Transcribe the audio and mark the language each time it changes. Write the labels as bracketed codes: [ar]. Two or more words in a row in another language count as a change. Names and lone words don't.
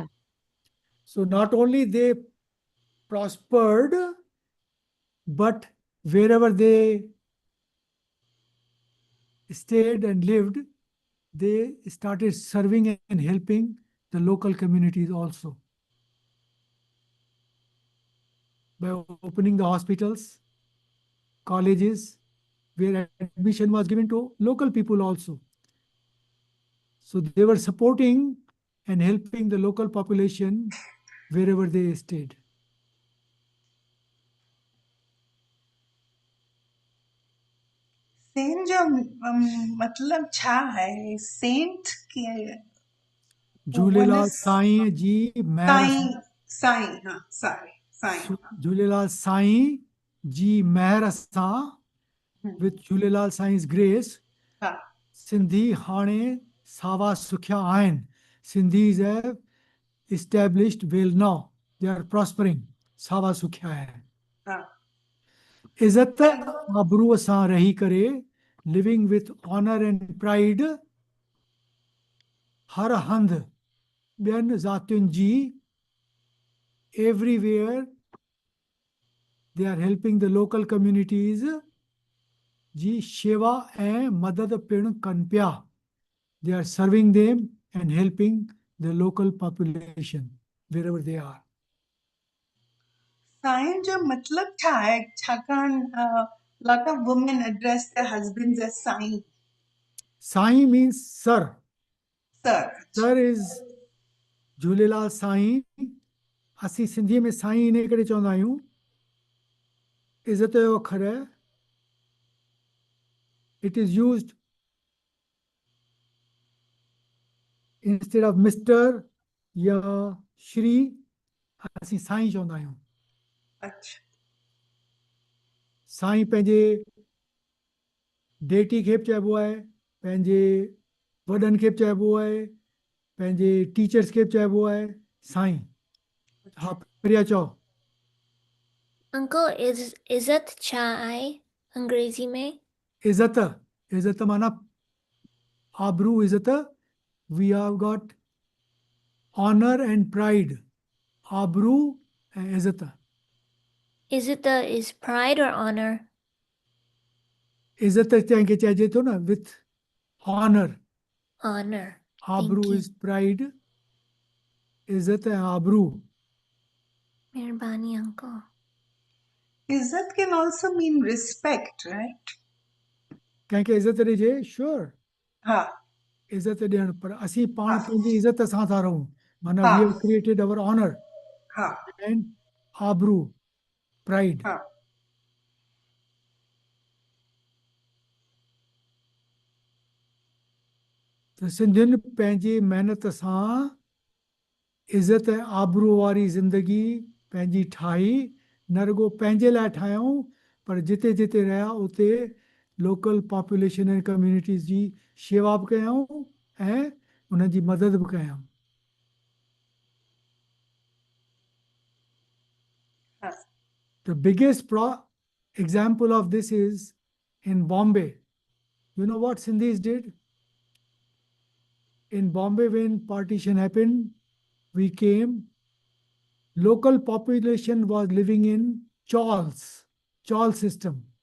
[en] So not only they prospered, but wherever they stayed and lived, they started serving and helping the local communities also by opening the hospitals, colleges, where admission was given to local people also. So they were supporting and helping the local population wherever they stayed. [sd] सेंट जो मतलब छा है सेंट के what झूलेलाल is साईं जी महर साईं साईं हाँ साईं हाँ झूलेलाल साईं जी महर सां [en] with झूलेलाल साईं's grace [sd] हाँ सिंधी हाणे सावा सुखिया आहिनि. [en] Sindhis have established well now. They are prospering. [sd] सावा सुखिया आहिनि. हाँ इज़त आबरूअ सां रही करे [en] living with honor and pride [sd] हर हंधि ॿियनि ज़ातियुनि जी [en] everywhere they are helping the local communities [sd] जी शेवा ऐं मदद पिणु कनि पिया. [en] They are serving them and helping the local population wherever they are. [sd] साईं जो मतलब छा है छाकाणि [en] lot of women address their husbands as [sd] साईं [en] Sai means sir. sir Sir is झूलेलाल साईं. [sd] असीं सिंधीअ में साईं इन करे चवंदा आहियूं. इज़त जो अखर है. [en] It is used instead of Mr. [sd] या श्री असीं साईं चवंदा आहियूं. अच्छा साईं पंहिंजे डेटी खे बि चइबो आहे, पंहिंजे वॾनि खे बि चइबो आहे, पंहिंजे टीचर्स खे बि चइबो आहे साईं. हा प्रिया चओ. [en] Uncle, is [sd] इज़्ज़त छा आहे अंग्रेजी में? इज़त. इज़त माना आबरू. इज़त. [en] We have got honor and pride. [sd] आबरू ऐं इज़त. [en] Izzata is pride or honor? [sd] इज़त कंहिंखे चइजे थो न [en] with honor. Honor. Thank [sd] आबरू [en] you. is pride. [sd] इज़त ऐं आबरू. Meherbani, uncle. [en] इज्जत can also mean respect right [sd] कंहिंखे इज़त ॾिजे श्योर. हाँ इज़त ॾियणु. पर असीं पाण हाँ पंहिंजी इज़त सां था रहूं. माना हाँ [en] we have created our honor [sd] हाँ [en] and आबरू, pride. [sd] हाँ त सिंधियुनि पंहिंजी महिनत सां इज़त ऐं आबरू वारी ज़िंदगी पंहिंजी ठाही. न रुगो पंहिंजे लाइ ठाहियूं, पर जिते जिते रहिया उते लोकल पॉपुलेशन ऐं कम्यूनिटीज़ जी शेवा बि कयूं ऐं उन्हनि जी मदद बि कयूं. हाँ [en] The biggest example of this is in Bombay. You know what Sindhis did? In Bombay, when partition happened, we came. Local population was living in chawls, chawl system.